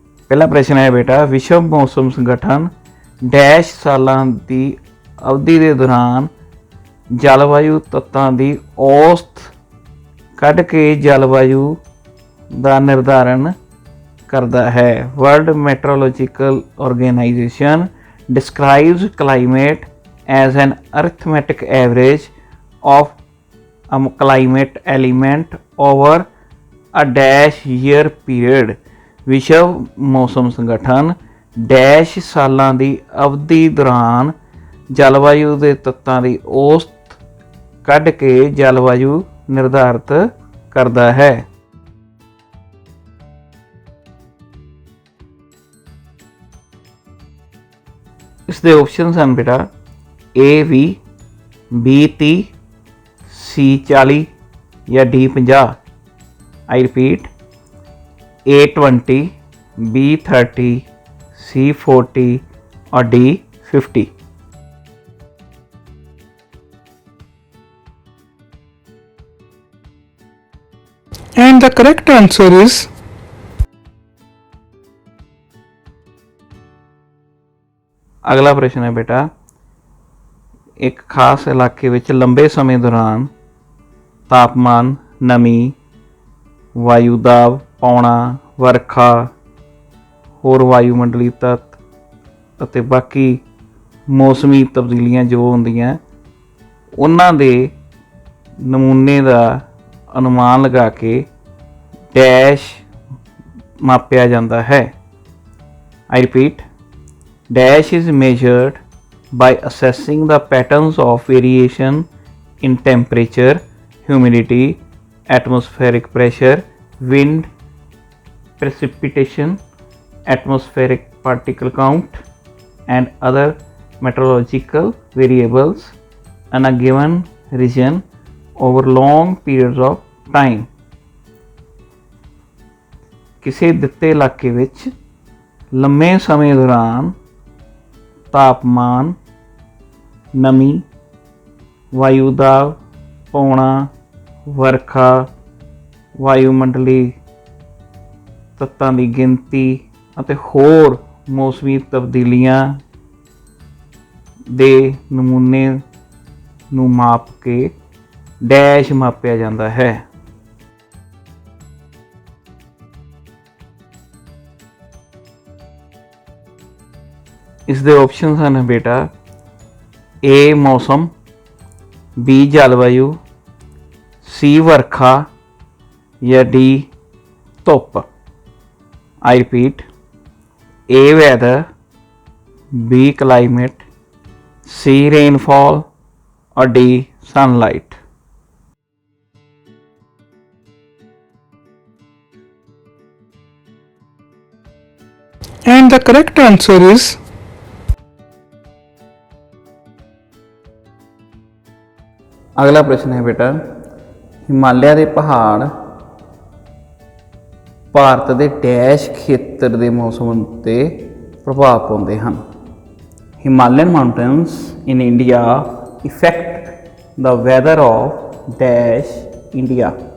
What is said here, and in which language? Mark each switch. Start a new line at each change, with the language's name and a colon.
Punjabi: ਪਹਿਲਾ ਪ੍ਰਸ਼ਨ ਹੈ ਬੇਟਾ, ਵਿਸ਼ਵ ਮੌਸਮ ਸੰਗਠਨ ਡੈਸ਼ ਸਾਲਾਂ ਦੀ ਅਵਧੀ ਦੇ ਦੌਰਾਨ ਜਲਵਾਯੂ ਤੱਤਾਂ ਦੀ ਔਸਤ ਕੱਢ ਕੇ ਜਲਵਾਯੂ ਦਾ ਨਿਰਧਾਰਨ ਕਰਦਾ ਹੈ।
English: World meteorological organisation describes climate as an arithmetic average of a climate element over a dash year period।
Punjabi: ਵਿਸ਼ਵ ਮੌਸਮ ਸੰਗਠਨ ਡੈਸ਼ ਸਾਲਾਂ ਦੀ ਅਵਧੀ ਦੌਰਾਨ ਜਲਵਾਯੂ ਦੇ ਤੱਤਾਂ ਦੀ ਔਸਤ ਕੱਢ ਕੇ ਜਲਵਾਯੂ ਨਿਰਧਾਰਿਤ ਕਰਦਾ ਹੈ। ਇਸ ਦੇ ਆਪਸ਼ਨਸ ਹਨ ਬੇਟਾ A 20, B 30, C 40 ਜਾਂ D 50।
English: I repeat A 20, B 30, C 40 or D 50। And the correct answer is
Punjabi: ਅਗਲਾ ਪ੍ਰਸ਼ਨ ਹੈ ਬੇਟਾ, ਇੱਕ ਖਾਸ ਇਲਾਕੇ ਵਿੱਚ ਲੰਬੇ ਸਮੇਂ ਦੌਰਾਨ ਤਾਪਮਾਨ, ਨਮੀ, ਵਾਯੂ ਦਾਬ, ਪੌਣਾ, ਵਰਖਾ, ਹੋਰ ਵਾਯੂਮੰਡਲੀ ਤੱਤ ਅਤੇ ਬਾਕੀ ਮੌਸਮੀ ਤਬਦੀਲੀਆਂ ਜੋ ਹੁੰਦੀਆਂ ਉਹਨਾਂ ਦੇ ਨਮੂਨੇ ਦਾ ਅਨੁਮਾਨ ਲਗਾ ਕੇ ਡੈਸ਼ ਮਾਪਿਆ ਜਾਂਦਾ ਹੈ।
English: I repeat, dash is measured by assessing the patterns of variation in temperature, humidity, atmospheric pressure, wind, precipitation, atmospheric particle count, and other meteorological variables in a given region over long periods of time।
Punjabi: ਕਿਸੇ ਦਿੱਤੇ ਇਲਾਕੇ ਵਿੱਚ ਲੰਮੇ ਸਮੇਂ ਦੌਰਾਨ ਤਾਪਮਾਨ, ਨਮੀ, ਵਾਯੂ ਦਾਬ, ਪੌਣਾ, ਵਰਖਾ, ਵਾਯੂਮੰਡਲੀ ਤੱਤਾਂ ਦੀ ਗਿਣਤੀ ਅਤੇ ਹੋਰ ਮੌਸਮੀ ਤਬਦੀਲੀਆਂ ਦੇ ਨਮੂਨੇ ਨੂੰ ਮਾਪ ਕੇ ਡੈਸ਼ ਮਾਪਿਆ ਜਾਂਦਾ ਹੈ। ਇਸ ਦੇ ਆਪਸ਼ਨਸ ਹਨ ਬੇਟਾ A ਮੌਸਮ, B ਜਲਵਾਯੂ, C ਵਰਖਾ ਜਾਂ D ਧੁੱਪ।
English: I repeat, A weather, B climate, C rainfall or D sunlight। and the correct answer is
Punjabi: ਅਗਲਾ ਪ੍ਰਸ਼ਨ ਹੈ ਬੇਟਾ, ਹਿਮਾਲਿਆ ਦੇ ਪਹਾੜ ਭਾਰਤ ਦੇ ਡੈਸ਼ ਖੇਤਰ ਦੇ ਮੌਸਮ ਉੱਤੇ ਪ੍ਰਭਾਵ ਪਾਉਂਦੇ ਹਨ।
English: Himalayan mountains in India effect the weather of dash India.